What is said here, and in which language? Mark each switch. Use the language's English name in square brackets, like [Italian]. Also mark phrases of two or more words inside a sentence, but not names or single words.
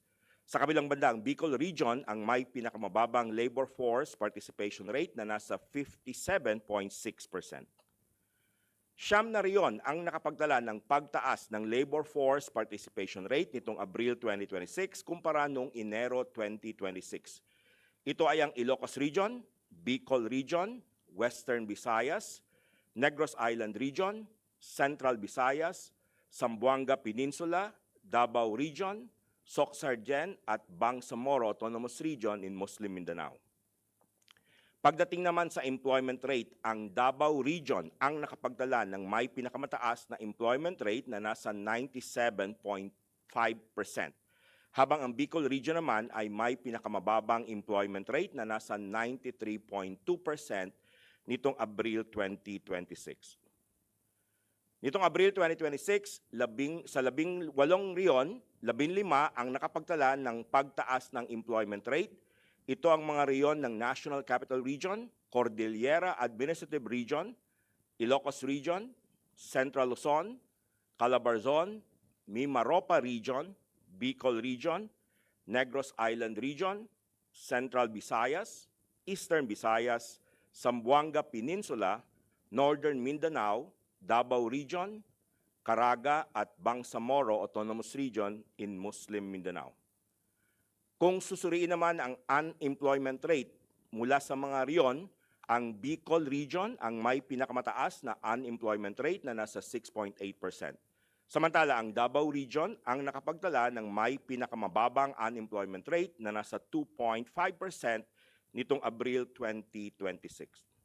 [Filipino] Sa kabilang banda, ang Bicol Region ang may pinakamababang [English] labor force participation rate [Filipino] na nasa 57.6%. Siyam na riyon ang nakapagdala ng pagtaas ng [English] labor force participation rate [Filipino] nitong Abril 2026 kumpara noong Enero 2026. Ito ay ang Ilocos Region, Bicol Region, Western Visayas, Negros Island Region, Central Visayas, Zamboanga Peninsula, Davao Region, Soc-Sargen at Bangsamoro Autonomous Region in Muslim Mindanao. Pagdating naman sa [English] employment rate, [Filipino] ang Davao Region ang nakapagdala ng may pinakamataas na [English] employment rate [Filipino] na nasa 97.5%, habang ang Bicol Region naman ay may pinakamababang [English] employment rate [Filipino] na nasa 93.2% nitong Abril 2026. Nitong Abril 2026, sa 18 riyon, 15 ang nakapagtala ng pagtaas ng [English] employment rate. [Filipino] Ito ang mga riyon ng National Capital Region, Cordillera Administrative Region, Ilocos Region, Central Luzon, Calabarzon, Mimaropa Region, Bicol Region, Negros Island Region, Central Visayas, Eastern Visayas, Zamboanga Peninsula, Northern Mindanao, Davao Region, Caraga at Bangsamoro Autonomous Region in Muslim Mindanao. Kung susuriin naman ang [English] unemployment rate [Filipino] mula sa mga riyon, ang Bicol Region ang may pinakamataas na [English] unemployment rate [Filipino] na nasa 6.8%. Samantala, ang Davao Region ang nakapagtala ng may pinakamababang [English] unemployment rate [Filipino] na nasa 2.5% nitong Abril 2026.